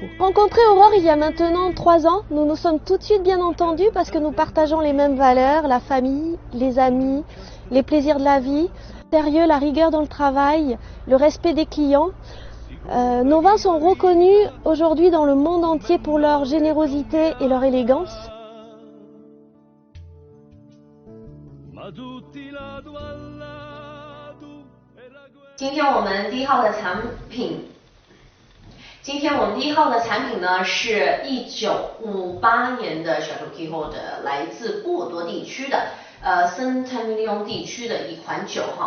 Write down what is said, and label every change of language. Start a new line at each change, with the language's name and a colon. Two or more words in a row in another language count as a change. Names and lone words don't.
French: Rencontré Aurore il y a maintenant 3 ans, nous nous sommes tout de suite bien entendus parce que nous partageons les mêmes valeurs, la famille, les amis, les plaisirs de la vie, le sérieux, la rigueur dans le travail, le respect des clients. Nos vins sont reconnus aujourd'hui dans le monde entier pour leur générosité et leur élégance.
Chinese: 今天我们第一号的产品呢是1958年的 Château Quiros 的，来自波尔多地区的 Saint-Émilion 地区的一款酒哈。